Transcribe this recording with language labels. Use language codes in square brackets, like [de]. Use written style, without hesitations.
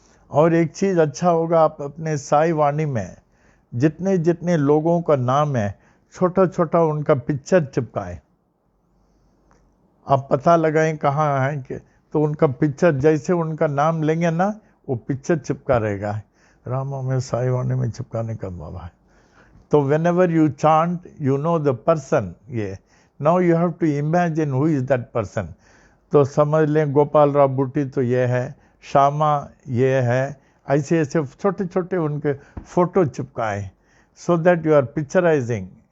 [hi] और एक चीज अच्छा होगा, आप अपने साई वाणी में जितने जितने लोगों का नाम है, छोटा छोटा उनका पिक्चर चिपकाएं। आप पता लगाएं कहाँ है कि, तो उनका पिक्चर, जैसे उनका नाम लेंगे ना, वो पिक्चर चिपका रहेगा। रामा में साई वाणी में चिपकाने का बाबा है। [en] तो whenever you chant, you know the person। ये now you have to imagine who is that person। [hi] तो समझ लें गोपाल राव बुट्टी तो ये है, श्यामा ये है, ऐसे ऐसे छोटे छोटे उनके photo चिपकाएं, so that you are पिक्चराइजिंग।